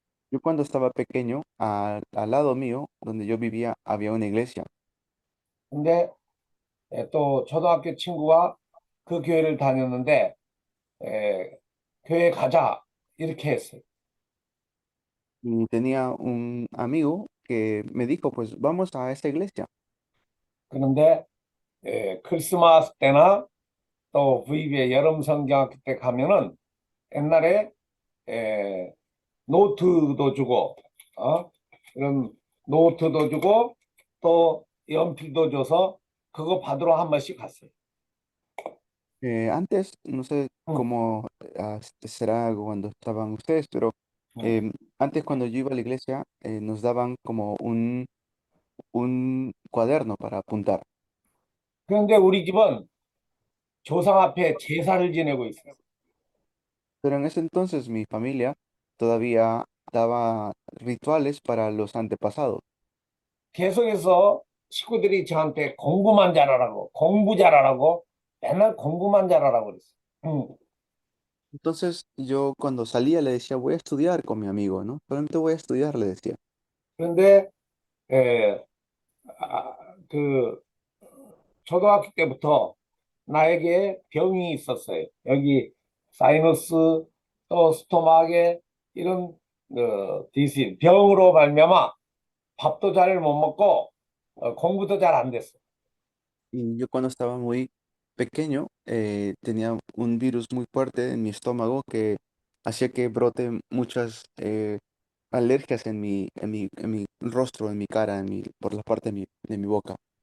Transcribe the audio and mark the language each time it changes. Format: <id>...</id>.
<es>Yo cuando estaba pequeño, al lado mío, donde yo vivía, había una iglesia.</es> <ko>근데 또 초등학교 친구가 그 교회를 다녔는데 교회 가자 이렇게 했어요.</ko> <es>Y tenía un amigo que me dijo, pues vamos a esa iglesia.</es> <ko>그런데 크리스마스 때나 또 VB의 여름 성경학교 때 가면은 옛날에 노트도 주고 그럼 노트도 주고 또 연필도 줘서 그거 받으러 한 번씩 갔어요.</ko> <es>Antes, no sé 응, cómo será cuando estaban ustedes, pero 응. antes cuando yo iba a la iglesia nos daban como un cuaderno para apuntar.</es> <ko>그런데 우리 집은 조상 앞에 제사를 지내고 있어요.</ko> <es>Pero en ese entonces mi familia todavía daba rituales para los antepasados.</es> <ko>계속해서 식구들이 저한테 공부만 잘하라고, 공부 잘하라고, 맨날 공부만 잘하라고 그랬어요.</ko> <es>Entonces yo cuando salía le decía, voy a estudiar con mi amigo, ¿no? Solamente voy a estudiar, le decía.</es> <ko>그런데 에, 그 초등학교 때부터 나에게 병이 있었어요. 여기 사이너스 또 스토막에 이런 디신 병으로 말미암아 밥도 잘 못 먹고 공부도 잘 안 됐어.</ko> <es>Y yo cuando estaba muy pequeño tenía un virus muy fuerte en mi estómago que hacía que brote muchas alergias en mi rostro, en mi cara, por la parte de mi boca.</es>